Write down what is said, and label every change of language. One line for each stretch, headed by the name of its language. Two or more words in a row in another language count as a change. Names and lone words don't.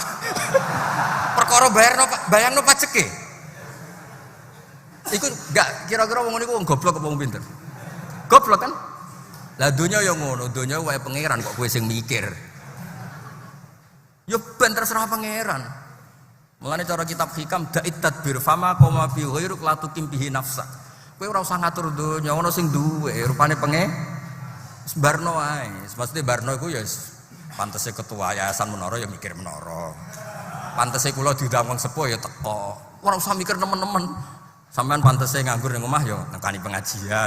Javanese: Perkara bayangno pajeke. Iku enggak kira-kira wong niku wong goblok apa wong pinter? Goblok kan? Lah donya ya ngono, donya wae pangeran kok kowe sing mikir. Ya ben terserah pangeran. Mulane cara kitab hikam
Arabic: دع التدبير فما قام به غيرك لا تقم به نفسك.
Javanese: Kowe ora usah ngatur donya, ana sing duwe rupane barno wae. Maksudnya barno iku ya pantese ketua yayasan menara ya mikir menara. Pantese kula diundang wong sepuh ya teko. Ora usah mikir nemen-nemen. Sampeyan pantese nganggur ning omah ya nekani pengajian.